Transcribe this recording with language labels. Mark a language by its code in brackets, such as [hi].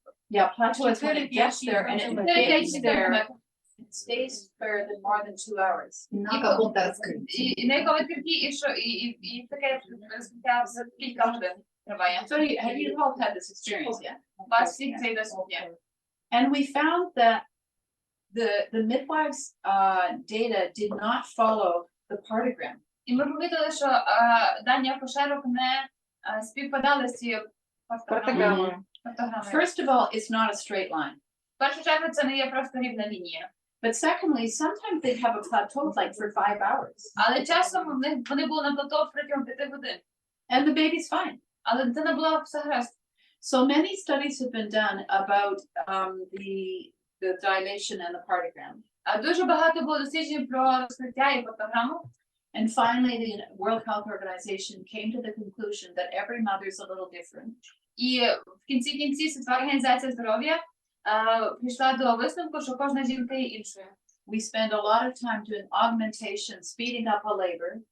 [en] Yeah, plateau is when it gets there, and it gets there, it stays there more than 2 hours. [uk] І на якому відкритті, і таке розкриття за кілька годин триває. [en] So you all had this experience, yeah? [uk] У вас всіх цей досвід є. [en] And we found that the midwives' data did not follow the partogram. [uk] І ми помітили, що дані акушерок не співпадали з цією фотограмою. [en] First of all, it's not a straight line. [uk] В першу чергу, це не є просто рівна лінія. [en] But secondly, sometimes they'd have a plateau like for 5 hours. [uk] Але часом вони були на плато протягом 5 годин. [en] And the baby's fine. [uk] Але дитина була все гаразд. [en] So many studies have been done about the dilation and the partogram. [uk] Дуже багато було досліджень про розкриття і фотограму. [en] And finally, the World Health Organization came to the conclusion that every mother is a little different. [uk] І в кінці Світова організація здоров'я прийшла до висновку, що кожна жінка є іншою. [en] We spend a lot of time doing augmentation, speeding up a labor.